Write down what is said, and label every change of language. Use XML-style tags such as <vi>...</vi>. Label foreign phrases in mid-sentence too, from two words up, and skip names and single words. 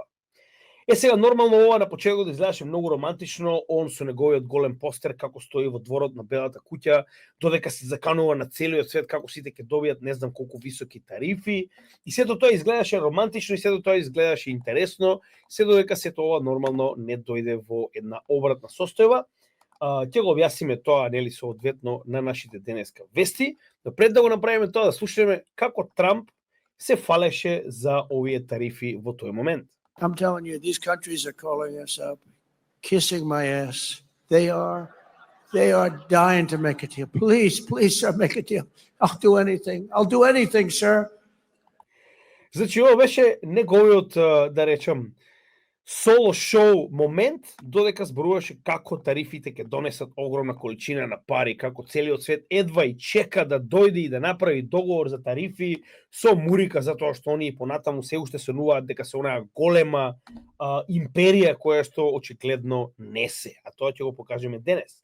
<mk>Сега, нормално ова на почетокот да изгледаше многу романтично, он со неговиот голем постер како стои во дворот на Белата куќа, додека се заканува на целиот свет како сите ќе добијат не знам колку високи тарифи, и сето тоа изгледаше романтично и сето тоа изгледаше интересно, се додека сето ова нормално не дојде во една обратна состојба. Ќе го објасниме тоа нели соодветно на нашите денеска вести, но пред да го направиме тоа да слушаме како Трамп се фалеше за овие тарифи во тој момент.</mk> <en>I'm telling you, these countries are calling us up, kissing my ass. They are dying to make a deal. Please, sir, make a deal. I'll do anything, sir.</en> <mk>Значи, ова беше неговиот, да речем, соло шоу момент, додека зборуваше како тарифите ќе донесат огромна количина на пари, како целиот свет едва и чека да дојде и да направи договор за тарифи со Мурика, затоа што оние понатаму се уште сонуваат дека се онаа голема империја која што очигледно не се, а тоа ќе го покажеме денес.</mk>